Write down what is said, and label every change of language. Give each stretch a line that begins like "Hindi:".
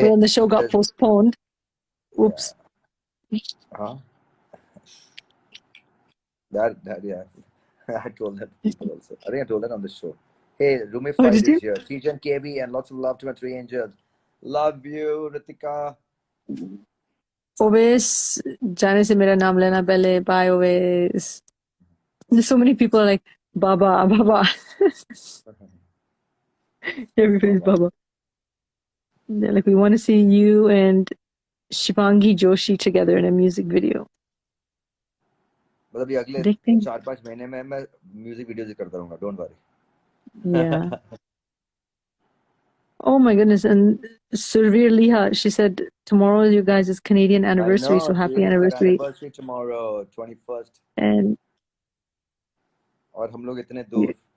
English: but then the show got postponed. Oops. Huh? That yeah. I told that people also. I think I told that on the show. Hey, Rumi Fight is here. Teejay and KB and lots of love to my 3 angels. Love you, Ritika.
Hindi: Oves, जाने से मेरा नाम लेना पहले.
English: Bye, Oves. There's so many people are like, Baba, Baba. Everybody's Baba. They're like, we want to see you and Shivangi Joshi together in a music video.
Hindi: मतलब ये अगले 4-5 महीने में मैं म्यूजिक वीडियोस ही करता रहूंगा.
English: Don't worry. Yeah. Oh my goodness. And Surveer Liha, she said, tomorrow is you guys' Canadian anniversary, so happy anniversary. Anniversary tomorrow, 21st. And
Hindi: और हम लोग इतने दूर.